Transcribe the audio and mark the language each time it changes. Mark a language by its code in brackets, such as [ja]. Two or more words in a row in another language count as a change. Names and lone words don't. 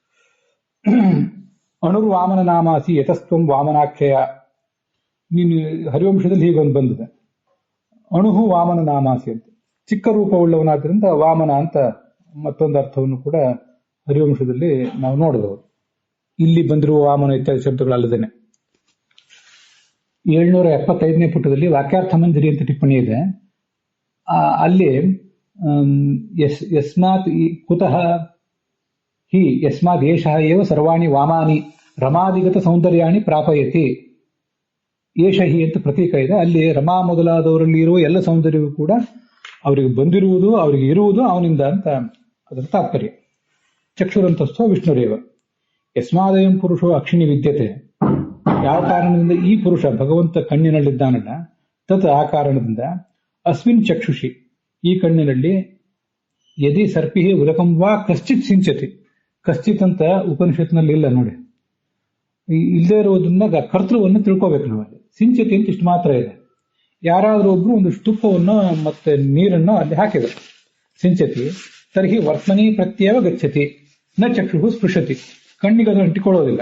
[sa] ಅಣುರ್ವಾಮನ ನಾಮಾಸಿ ಯತಸ್ತ್ವಂ ವಾಮನಾಕ್ಷಯ, [kn] ನೀನು ಹರಿವಂಶದಲ್ಲಿ ಹೀಗೊಂದು ಬಂದಿದೆ, [sa] ಅಣುಹು ವಾಮನ ನಾಮಾಸಿ [kn] ಅಂತ, ಚಿಕ್ಕ ರೂಪವುಳ್ಳವನಾದ್ರಿಂದ ವಾಮನ ಅಂತ ಮತ್ತೊಂದು ಅರ್ಥವನ್ನು ಕೂಡ ಹರಿವಂಶದಲ್ಲಿ ನಾವು ನೋಡಬಹುದು. ಇಲ್ಲಿ ಬಂದಿರುವ ವಾಮನ ಇತ್ಯಾದಿ ಶಬ್ದಗಳಲ್ಲದೇನೆ 775ನೇ ಪುಟದಲ್ಲಿ ವಾಕ್ಯಾರ್ಥ ಮಂಜರಿ ಅಂತ ಟಿಪ್ಪಣಿ ಇದೆ. [sa] ಅಲ್ಲಿ ಯಸ್ಮಾತ್ ಕುತಃ ಹಿ ಯಸ್ಮಾತ್ ಏಷಃ ಏವ ಸರ್ವಾಣಿ ವಾಮಾನಿ ರಮಾದಿಗತ ಸೌಂದರ್ಯಾಣಿ ಪ್ರಾಪಯತಿ, ಏಷ ಹಿ [kn] ಅಂತ ಪ್ರತೀಕ ಇದೆ. ಅಲ್ಲಿ ರಮಾ ಮೊದಲಾದವರಲ್ಲಿ ಇರುವ ಎಲ್ಲ ಸೌಂದರ್ಯವೂ ಕೂಡ ಅವರಿಗೆ ಬಂದಿರುವುದು, ಅವರಿಗೆ ಇರುವುದು ಅವನಿಂದ ಅಂತ ಅದರ ತಾತ್ಪರ್ಯ. [sa] ಚಕ್ಷುರಂತಸ್ಥೋ ವಿಷ್ಣುರೇವ ಯಸ್ಮಾದಯಂ ಪುರುಷೋ ಅಕ್ಷಿಣಿ ವಿದ್ಯತೆ, [kn] ಯಾವ ಕಾರಣದಿಂದ ಈ ಪುರುಷ ಭಗವಂತ ಕಣ್ಣಿನಲ್ಲಿದ್ದಾನಲ್ಲ, ತತ್ ಆ ಕಾರಣದಿಂದ [sa] ಅಸ್ಮಿನ್ ಚಕ್ಷುಷಿ, [kn] ಈ ಕಣ್ಣಿನಲ್ಲಿ [sa] ಯದಿ ಸರ್ಪಿ ಉದಕಂ ವಾ ಕಶ್ಚಿತ್ ಸಿಂಚತಿ, [kn] ಕಶ್ಚಿತ್ ಅಂತ ಉಪನಿಷತ್ನಲ್ಲಿ ಇಲ್ಲ ನೋಡಿ, ಇಲ್ಲದೆ ಇರುವುದನ್ನ ಕರ್ತೃವನ್ನು ತಿಳ್ಕೋಬೇಕು ನಾವು. ಅಲ್ಲಿ ಸಿಂಚತಿ ಅಂತ ಇಷ್ಟು ಮಾತ್ರ ಇದೆ. ಯಾರಾದ್ರೂ ಒಬ್ರು ಒಂದು ತುಪ್ಪವನ್ನು ಮತ್ತೆ ನೀರನ್ನು ಅಲ್ಲಿ ಹಾಕಿದರು, [sa] ಸಿಂಚತಿ ತರ್ಹಿ ವರ್ತಮನಿ ಪ್ರತ್ಯೇವ ಗಚ್ಚತಿ ನ ಚಕ್ಷು ಸ್ಪೃಶತಿ, [kn] ಕಣ್ಣಿಗೆ ಅದು ಅಂಟಿಕೊಳ್ಳೋದಿಲ್ಲ.